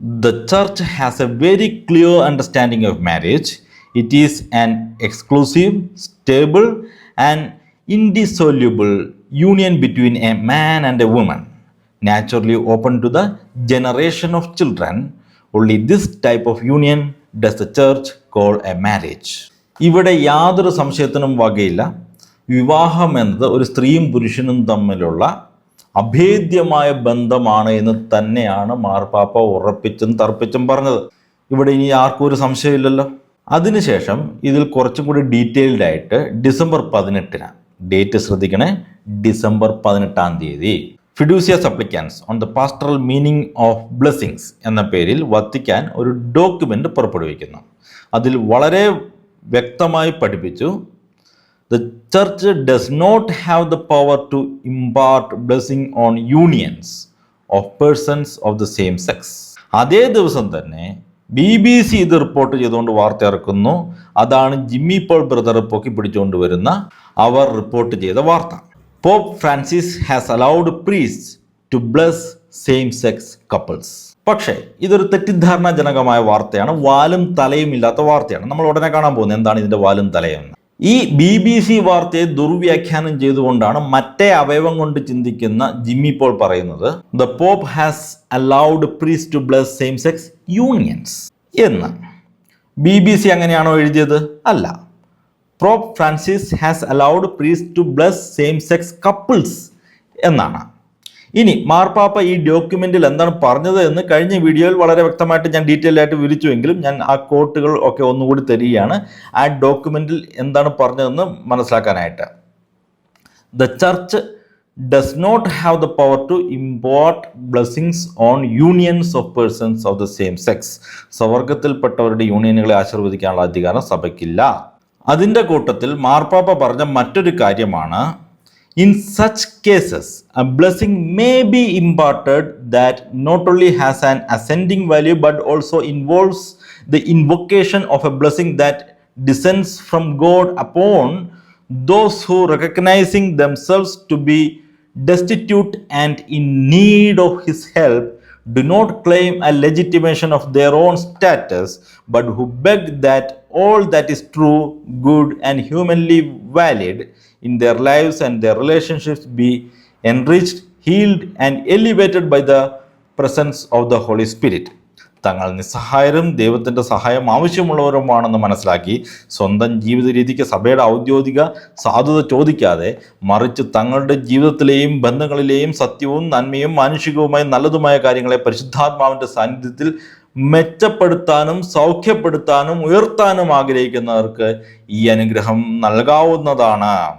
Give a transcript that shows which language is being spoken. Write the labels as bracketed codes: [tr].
[en] The church has a very clear understanding of marriage. It is an exclusive, stable and indissoluble union between a man and a woman, naturally open to the generation of children. Only this type of union does the church call a marriage. [ml] ഇവിടെ യാതൊരു സംശയത്തിനും വകയില്ല. വിവാഹം എന്നത് ഒരു സ്ത്രീയും പുരുഷനും തമ്മിലുള്ള അഭേദ്യമായ ബന്ധമാണ് എന്ന് തന്നെയാണ് മാർപ്പാപ്പ ഉറപ്പിച്ചും തർപ്പിച്ചും പറഞ്ഞത്. ഇവിടെ ഇനി ആർക്കും ഒരു സംശയമില്ലല്ലോ. അതിനുശേഷം ഇതിൽ കുറച്ചും കൂടി ഡീറ്റെയിൽഡ് ആയിട്ട് ഡിസംബർ 18 ഡേറ്റ് ശ്രദ്ധിക്കണേ, December 18 ഫിഡൂസിയ സപ്ലിക്കാൻസ് on the pastoral meaning of blessings എന്ന പേരിൽ വത്തിക്കാൻ ഒരു ഡോക്യുമെൻ്റ് പുറപ്പെടുവിക്കുന്നു. അതിൽ വളരെ വ്യക്തമായി പഠിപ്പിച്ചു, [en] The church does not have the power to impart blessing on unions of persons of the same sex. [ml] അതേ ദിവസം തന്നെ BBC ഇത് റിപ്പോർട്ട് ചെയ്തുകൊണ്ട് വാർത്ത ഇറക്കുന്നു. അതാണ് ജിമ്മി പോൾ ബ്രദർ പൊക്കി പിടിച്ചുകൊണ്ട് വരുന്ന അവർ റിപ്പോർട്ട് ചെയ്ത വാർത്ത. [en] Pope Francis has allowed priests to bless same-sex couples. [ml] പക്ഷേ ഇതൊരു തെറ്റിദ്ധാരണാജനകമായ വാർത്തയാണ്, വാലും തലയും ഇല്ലാത്ത വാർത്തയാണ്. നമ്മൾ ഉടനെ കാണാൻ പോകുന്നത് എന്താണ് ഇതിൻ്റെ വാലും തലയും. ഈ BBC വാർത്തയെ ദുർവ്യാഖ്യാനം ചെയ്തുകൊണ്ടാണ് മറ്റേ അവയവം കൊണ്ട് ചിന്തിക്കുന്ന ജിമ്മി പോൾ പറയുന്നത് [en] the pope has allowed priest to bless same sex unions [ml] എന്ന്. BBC അങ്ങനെയാണോ എഴുതിയത്? അല്ല. [en] Pope Francis has allowed priest to bless same sex couples [ml] എന്നാണ്. ഇനി മാർപ്പാപ്പ ഈ ഡോക്യുമെന്റിൽ എന്താണ് പറഞ്ഞത് എന്ന് കഴിഞ്ഞ വീഡിയോയിൽ വളരെ വ്യക്തമായിട്ട് ഞാൻ ഡീറ്റെയിൽ ആയിട്ട് വിവരിച്ചുവെങ്കിലും ഞാൻ ആ കോട്ടുകൾ ഒക്കെ ഒന്നുകൂടി തരികയാണ്, ആ ഡോക്യുമെന്റിൽ എന്താണ് പറഞ്ഞതെന്ന് മനസ്സിലാക്കാനായിട്ട്. [en] The church does not have the power to import blessings on unions of persons of the same sex. [ml] സ്വവർഗത്തിൽപ്പെട്ടവരുടെ യൂണിയനുകളെ ആശീർവദിക്കാനുള്ള അധികാരം സഭയ്ക്കില്ല. അതിൻ്റെ കൂട്ടത്തിൽ മാർപ്പാപ്പ പറഞ്ഞ മറ്റൊരു കാര്യമാണ്, [en] In such cases a blessing may be imparted that not only has an ascending value but also involves the invocation of a blessing that descends from God upon those who, recognizing themselves to be destitute and in need of His help, do not claim a legitimation of their own status, but who beg that all that is true, good, and humanly valid in their lives and their relationships be enriched, healed, and elevated by the presence of the Holy Spirit. [ml] തങ്ങൾ നിസ്സഹായരും ദൈവത്തിൻ്റെ സഹായം ആവശ്യമുള്ളവരുമാണെന്ന് മനസ്സിലാക്കി സ്വന്തം ജീവിത രീതിക്ക് സഭയുടെ ഔദ്യോഗിക സാധുത ചോദിക്കാതെ മറിച്ച് തങ്ങളുടെ ജീവിതത്തിലെയും ബന്ധങ്ങളിലെയും സത്യവും നന്മയും മാനുഷികവുമായി നല്ലതുമായ കാര്യങ്ങളെ പരിശുദ്ധാത്മാവിൻ്റെ സാന്നിധ്യത്തിൽ മെച്ചപ്പെടുത്താനും സൗഖ്യപ്പെടുത്താനും ഉയർത്താനും ആഗ്രഹിക്കുന്നവർക്ക് ഈ അനുഗ്രഹം നൽകാവുന്നതാണ്.